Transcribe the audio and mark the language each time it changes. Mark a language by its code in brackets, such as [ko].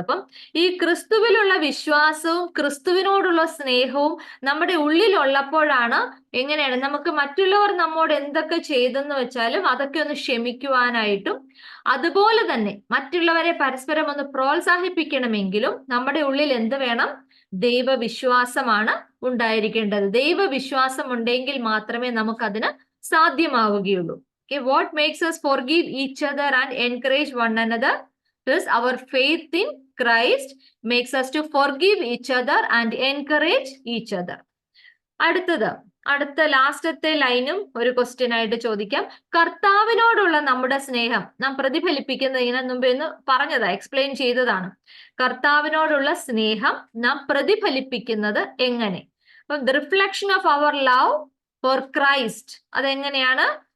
[ml] അപ്പം ഈ ക്രിസ്തുവിലുള്ള വിശ്വാസവും ക്രിസ്തുവിനോടുള്ള സ്നേഹവും നമ്മുടെ ഉള്ളിലുള്ളപ്പോഴാണ് എങ്ങനെയാണ് നമുക്ക് മറ്റുള്ളവർ നമ്മോട് എന്തൊക്കെ ചെയ്തെന്ന് വെച്ചാലും അതൊക്കെ ഒന്ന് ക്ഷമിക്കുവാനായിട്ടും, അതുപോലെ തന്നെ മറ്റുള്ളവരെ പരസ്പരം ഒന്ന് പ്രോത്സാഹിപ്പിക്കണമെങ്കിലും നമ്മുടെ ഉള്ളിൽ എന്ത് വേണം? ദൈവവിശ്വാസമാണ് ഉണ്ടായിരിക്കേണ്ടത്. ദൈവവിശ്വാസം ഉണ്ടെങ്കിൽ മാത്രമേ നമുക്കതിന് സാധ്യമാവുകയുള്ളൂ. [en] Okay, what makes us forgive each other and encourage one another is our faith in Christ makes us to forgive each other and encourage each other. [ml] അടുത്ത ലാസ്റ്റത്തെ ലൈനും ഒരു ക്വസ്റ്റ്യൻ ആയിട്ട് ചോദിക്കാം. കർത്താവിനോടുള്ള നമ്മുടെ സ്നേഹം നാം പ്രതിഫലിപ്പിക്കുന്നതിന് മുമ്പ് എന്ന് പറഞ്ഞതാ, എക്സ്പ്ലെയിൻ ചെയ്തതാണ്. കർത്താവിനോടുള്ള സ്നേഹം നാം പ്രതിഫലിപ്പിക്കുന്നത് എങ്ങനെ? അപ്പം [en] the reflection of our love for Christ, [ml] അതെങ്ങനെയാണ്?